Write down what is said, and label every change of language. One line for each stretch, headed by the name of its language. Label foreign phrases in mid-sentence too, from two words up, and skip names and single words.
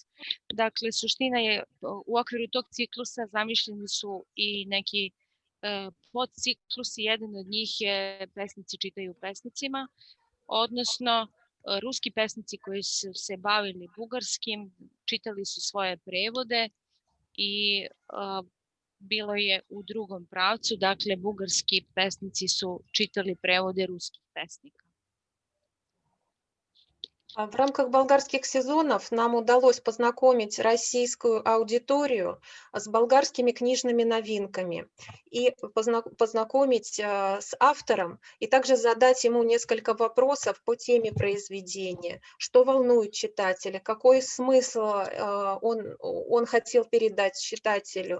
Serbian: Dakle, suština je u okviru tog ciklusa zamišljeni su i neki podciklusi, jedan od njih je pesnici čitaju pesnicima, odnosno ruski pesnici koji su se bavili bugarskim, čitali su svoje prevode i bilo je u drugom pravcu, dakle bugarski pesnici su čitali prevode ruskih pesnika.
Russian: В рамках болгарских сезонов нам удалось познакомить российскую аудиторию с болгарскими книжными новинками и познакомить с автором, и также задать ему несколько вопросов по теме произведения, что волнует читателя, какой смысл он хотел передать читателю.